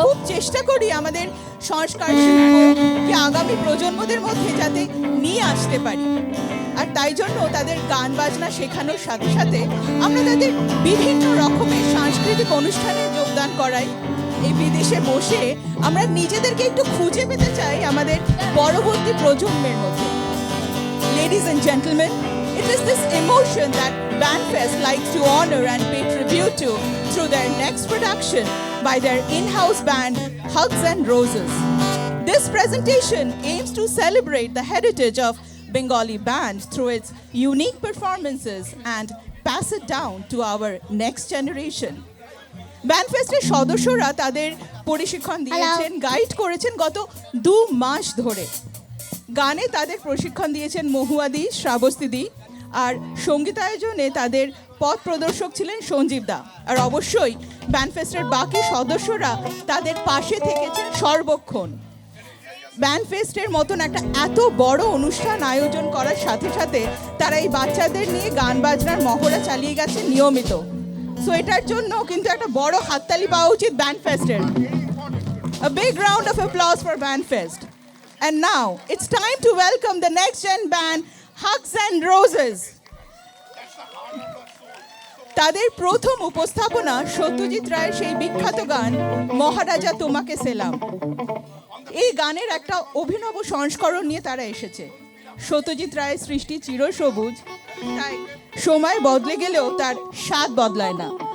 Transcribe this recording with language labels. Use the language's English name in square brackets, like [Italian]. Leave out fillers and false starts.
[Bangla] খুব চেষ্টা করি আমাদের সংস্কার শিল্পকে আগামী প্রজন্মদের মধ্যে যাতে নিয়ে আসতে পারি। আর তাই জন্য তাদের গান বাজনা শেখানোর সাথে সাথে আমরা তাদের বিভিন্ন রকমের সাংস্কৃতিক অনুষ্ঠানে যোগদান করাই। এই বিদেশে বসে আমরা নিজেদেরকে একটু খুঁজে পেতে চাই আমাদের পরবর্তী প্রজন্মের মধ্যে। [English] Ladies and gentlemen, it is this emotion that Bandfest likes to honor and pay tribute to through their next production by their in-house band Hugs and Roses. This presentation aims to celebrate the heritage of Bengali band through its unique performances and pass it down to our next generation. [Bangla] ব্যান্ডফেস্টের সদস্যরা তাদের প্রশিক্ষণ দিয়েছেন, guide করেছেন গত 2 মাস ধরে। গানে তাদের প্রশিক্ষণ দিয়েছেন মহুয়াদি, শ্রাবস্তিদি, আর সঙ্গীতায়োজনে তাদের পথ প্রদর্শক ছিলেন সঞ্জীব দা। আর অবশ্যই ব্যান্ডফেস্টের বাকি সদস্যরা তাদের পাশে থেকেছেন সর্বক্ষণ। ব্যান্ডফেস্টের মতন একটা এত বড় অনুষ্ঠান আয়োজন করার সাথে সাথে তারা এই বাচ্চাদের নিয়ে গান বাজনার মহড়া চালিয়ে গেছে নিয়মিত। সো এটার জন্য কিন্তু একটা বড় হাততালি পাওয়া উচিত ব্যান্ডফেস্টের। [English] A big round of applause for Bandfest. And now it's time to welcome the next gen band Hugs and Roses. [Bangla] তাদের প্রথম উপস্থাপনা সত্যজিৎ রায়ের সেই বিখ্যাত গান মহারাজা তোমাকে সেলাম। এই গানের একটা অভিনব সংস্করণ নিয়ে তারা এসেছে। সত্যজিৎ রায়ের সৃষ্টি চিরসবুজ, তাই সময় বদলে গেলেও তার স্বাদ বদলায় না।